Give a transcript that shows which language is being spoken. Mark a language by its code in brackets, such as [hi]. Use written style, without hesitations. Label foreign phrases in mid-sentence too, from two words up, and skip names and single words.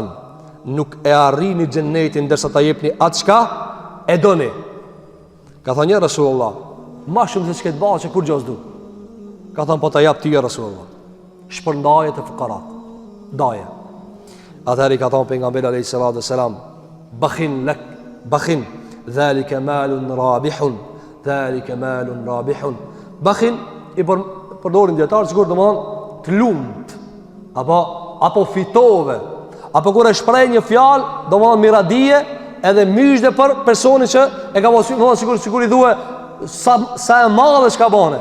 [sq] Nuk e arrini xhennetin ndërsa ta jepni atë çka e doni." Ka thënë: [ar] "يا رسول الله, [sq] më shumë se çka të bëj kur gjos du." Ka thënë: "Po ta jap ti [ar] يا رسول الله. [sq] Shpërndaje të fukarat. Daje." Atëherë i ka thënë pejgamberi [ar] عليه الصلاة والسلام: "بخ لك بخ ذلك مال رابح ذلك مال رابح." [sq] Bakhin i përdorin dietar sikur domthon të lumt apo fitove, apo kur e shpreh një fjalë domthon miradije edhe myshde për personin që e ka mos sikur i thuaj sa e madhe çka bane.